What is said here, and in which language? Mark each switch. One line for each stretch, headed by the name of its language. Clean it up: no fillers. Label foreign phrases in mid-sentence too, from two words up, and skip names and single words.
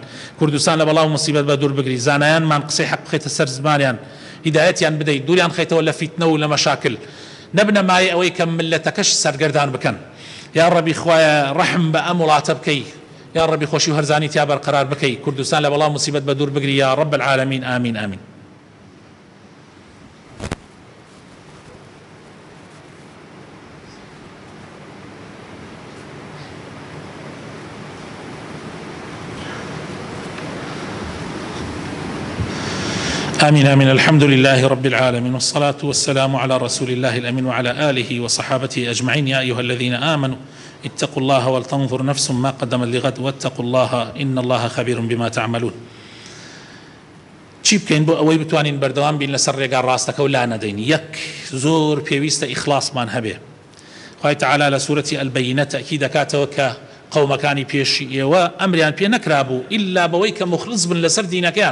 Central Kurdish: کوردستان لە بەڵاو موسیبەت بە دوور بگری، زانایانمان قسەی حەق بخەیتە سەر زمانیان، هیدایەتیان بدەیت، دووریان خەیتەوە لە فیتنە و لە مەشاکل، نەبنە مای ئەوەی کە ملەتەکەش سەرگەردان بکەن.
Arabic: یا ڕەبی
Central Kurdish: خوایە ڕەحم بە ئەم وڵاتە بکەی،
Arabic: یا ڕەبی
Central Kurdish: خۆشی و هەرزانی تیا بەرقەرار بکەی، کوردستان لە بەڵاو موسیبەت بە دوور بگری
Arabic: یا ڕەب العالەمین.
Central Kurdish: ئامین ئامین.
Arabic: آمين آمين. الحمد لله رب العالمين، والصلاة والسلام على رسول الله الأمين وعلى آله وصحابته أجمعين. يا أيها الذين آمنوا اتقوا الله ولتنظر نفس ما قدمت لغد واتقوا الله إن الله خبير بما تعملون.
Central Kurdish: چی بکەین بۆ ئەوەی بتوانین بەردەوام بین لەسەر ڕێگا ڕاستەکە و لا نەدەین؟ یەک، زۆر پێویستە ئیخلاسمان هەبێ. خوای تعالی لە سوورەتی ئەلبەینە تەئکید دەکاتەوە کە قەومەکانی پێشی ئێوە ئەمریان پێ نەکرابوو ئیلا بەوەی کە مخلص بن لەسەر دینەکەیان.